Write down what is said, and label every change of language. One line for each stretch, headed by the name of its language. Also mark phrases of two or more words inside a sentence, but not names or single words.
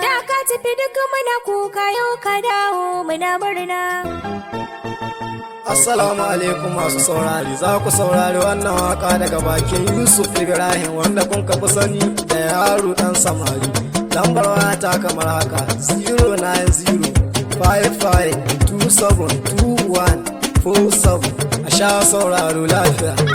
Hausa: Da ka tafi duk muna kuka, yau ka dawo muna murna.
Arabic: السلام عليكم
Hausa: masu saurari, za ku saurari wannan waka daga bakin Yusuf Ibrahim wanda kun ka fi sani da yaro ɗan samari. Lambar waya ta kamar haka, zero nine zero five five two seven two one four seven. A sha sauraro lafiya.